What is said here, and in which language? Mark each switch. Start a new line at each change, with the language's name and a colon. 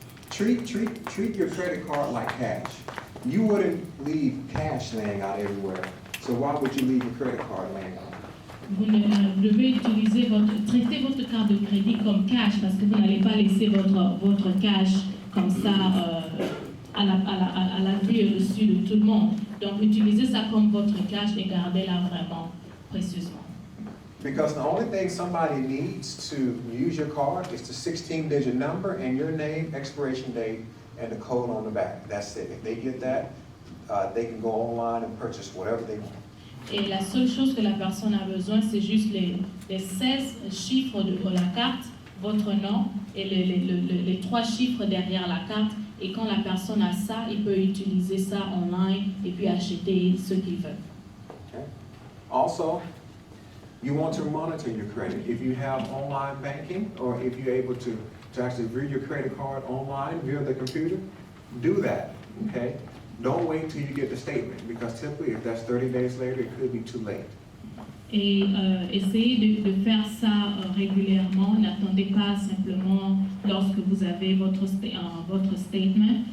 English: Treat your credit card like cash. You wouldn't leave cash laying out everywhere. So why would you leave your credit card laying out?
French: Vous devez traiter votre carte de crédit comme cash, parce que vous n'allez pas laisser votre cash comme ça à la vue et au-dessus de tout le monde. Donc utilisez ça comme votre cash et gardez-la vraiment précieusement.
English: Because the only thing somebody needs to use your card is the 16-digit number and your name, expiration date, and the code on the back. That's it. If they get that, they can go online and purchase whatever they want.
French: Et la seule chose que la personne a besoin, c'est juste les 16 chiffres de la carte, votre nom et les 3 chiffres derrière la carte. Et quand la personne a ça, il peut utiliser ça online et puis acheter ce qu'il veut.
English: Okay. Also, you want to monitor your credit. If you have online banking or if you're able to actually view your credit card online via the computer, do that, okay? Don't wait till you get the statement because typically if that's 30 days later, it could be too late.
French: Et essayez de faire ça régulièrement. N'attendez pas simplement lorsque vous avez votre statement.